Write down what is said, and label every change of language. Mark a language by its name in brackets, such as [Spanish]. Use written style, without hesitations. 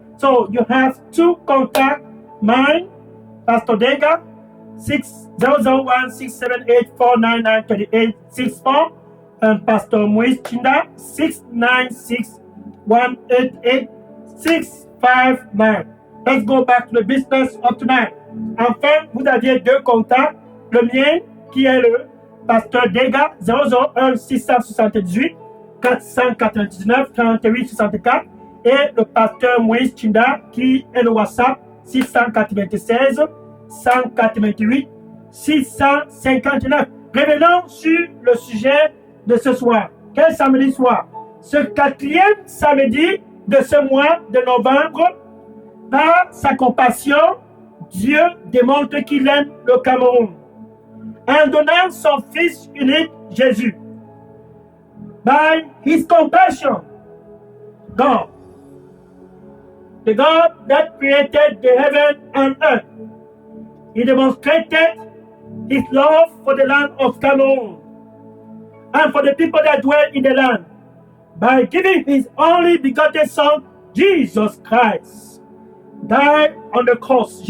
[English] So you have two contacts, mine, Pastor Dega, 001 678 499 3864, and Pastor Moïse Chinda, 696 188 659. Let's go back to the business of tonight. [French] Enfin, vous aviez deux contacts, le mien qui est le Pasteur Dega, 001 678 499 38 64, et le Pasteur Moïse Chinda qui est le WhatsApp 696 188 659. Revenons sur le sujet de ce soir. Quel samedi soir? Ce quatrième samedi de ce mois de novembre, par sa compassion, Dieu démontre qu'il aime le Cameroun en donnant son Fils unique, Jésus. [English] By his compassion, God, the God that created the heaven and earth, he demonstrated his love for the land of Cameroon and for the people that dwell in the land by giving his only begotten Son, Jesus Christ, died on the cross.